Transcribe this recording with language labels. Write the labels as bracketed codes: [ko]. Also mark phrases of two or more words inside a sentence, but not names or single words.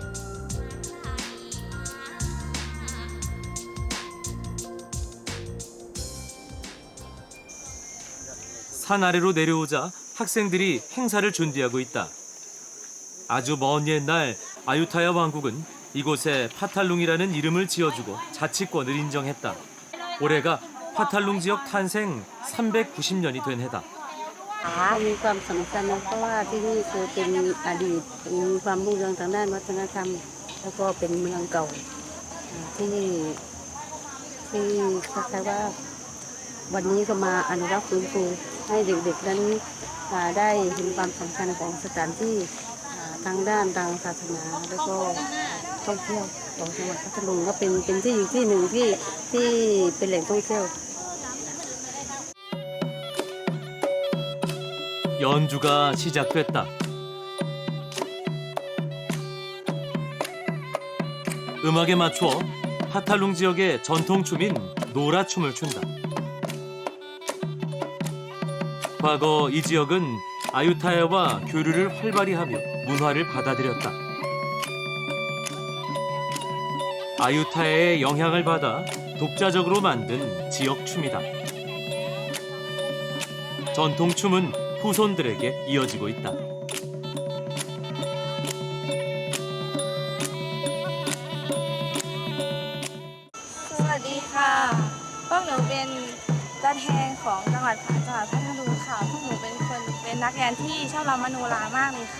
[ko] 산 아래로 내려오자 학생들이 행사를 준비하고 있다. 아주 먼 옛날 아유타야 왕국은 이곳에 파탈룽이라는 이름을 지어주고 자치권을 인정했다. 올해가 파탈룽 지역 탄생 390년이 된 해다. [th] มีความสำคัญนะเพราะว่าที่นี่เคยเป็นอดีตมีความรุ่งเรืองทางด้านวัฒนธรรมแล้วก็เป็นเมืองเก่าที่คล้ายๆว่าวันนี้ก็มาอนุรักษ์ฟื้นฟูให้เด็กๆนั้นได้เห็นความสำคัญของสถานที่ทางด้านทางศาสนาแล้วก็ท่องเที่ยวของจังหวัดพัทลุงก็เป็นที่อยู่ที่หนึ่งที่เป็นแหล่งท่องเที่ยว [ko] 연주가 시작됐다. 음악에 맞추어 파탈룽 지역의 전통춤인 노라춤을 춘다. 과거 이 지역은 아유타야와 교류를 활발히 하며 문화를 받아들였다. 아유타야의 영향을 받아 독자적으로 만든 지역 춤이다. 전통춤은 후손들에게 이어지고 있다. [th] สวัสดีค่ะพวกหนูเป็นตัวแทนของจังหวัดพัทลุงค่ะพวกหนูเป็นนักเรียนที่ชอบรำมโนรามากเลยค่ะ